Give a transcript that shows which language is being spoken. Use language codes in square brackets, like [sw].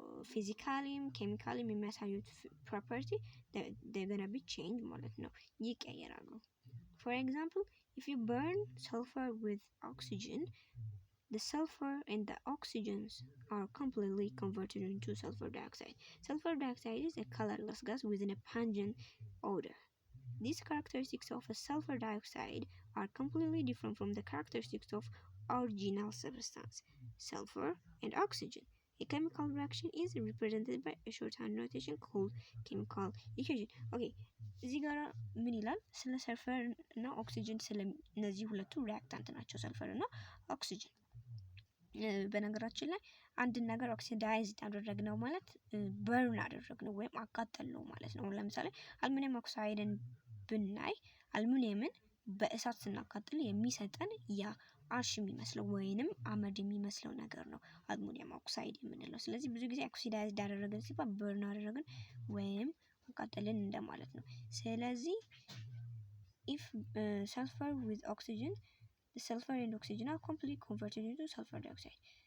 [am] ፊዚካሊም ኬሚካሊም የሚያሳዩት ፕሮፐርቲ [en] they're gonna be changed [am] ማለት ነው ይቀየራሉ። [en] For example, if you burn sulfur with oxygen, the sulfur and the oxygens are completely converted into sulfur dioxide. Sulfur dioxide is a colorless gas with a pungent odor. These characteristics of a sulfur dioxide are completely different from the characteristics of original substance, sulfur and oxygen. A chemical reaction is represented by a shorthand notation called chemical equation. [am] Okay, እዚህ ጋር ምን ይላል ስለ ሰልፈር እና ኦክሲጅን ስለ እነዚህ ሁለቱ ሪአክታንት ናቸው ሰልፈር እና ኦክሲጅን። በነገራችን ላይ አንድን ነገር ኦክሲዳይዝ አደረግነው ማለት በርን አደረግነው ወይም አቃጠልነው ማለት ነው። ለምሳሌ አልሙኒየም ኦክሳይድን ብናይ አልሙኒየምን በእሳት ስናቃጥል የሚሰጠን ያ አሽ የሚመስለው ወይንም አመድ የሚመስለው ነገር ነው አልሙኒየም ኦክሳይድ የምንለው። ስለዚህ ብዙ ጊዜ ኦክሲዳይዝ አደረግን ሲባል በርን አደረግን ወይም አቃጠልን እንደማለት ነው። ስለዚህ [en] if sulfur with oxygen, the sulfur and oxygen are completely converted into sulfur dioxide.